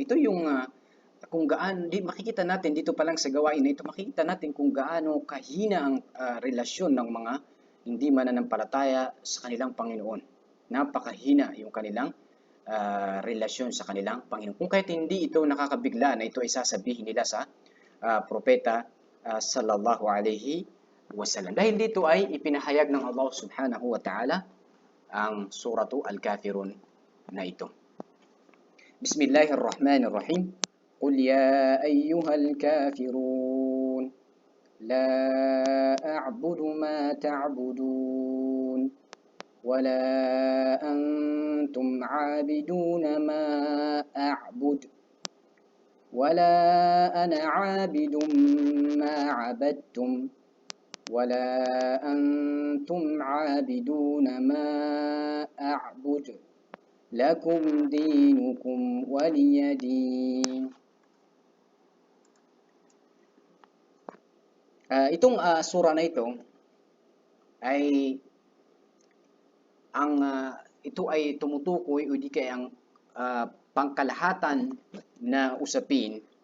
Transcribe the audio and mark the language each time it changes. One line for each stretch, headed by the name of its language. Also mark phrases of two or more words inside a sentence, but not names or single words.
Filipino: Ito yung kung gaano, makikita natin dito pa lang sa gawain na ito, makikita natin kung gaano kahina ang relasyon ng mga hindi mananampalataya sa kanilang Panginoon. Napakahina yung kanilang relasyon sa kanilang Panginoon. Kung kahit hindi ito nakakabigla na ito ay sasabihin nila sa Propeta
Arabic: صلى الله عليه وسلم.
Filipino: Dahil dito ay ipinahayag ng Allah
Arabic: سبحانه وتعالى
Filipino: ang suratu Al-Kafirun na ito.
Arabic: بسم الله الرحمن الرحيم. قل يا أيها الكافرون لا أعبد ما تعبدون ولا أنتم عابدون ما أعبد ولا أنا عابد ما عبدتم ولا أنتم عابدون ما أعبد لكم دينكم ولي دين.
Filipino: Itong sura na ito ay ito ay tumutukoy o di kaya ang pangkalahatan na usapin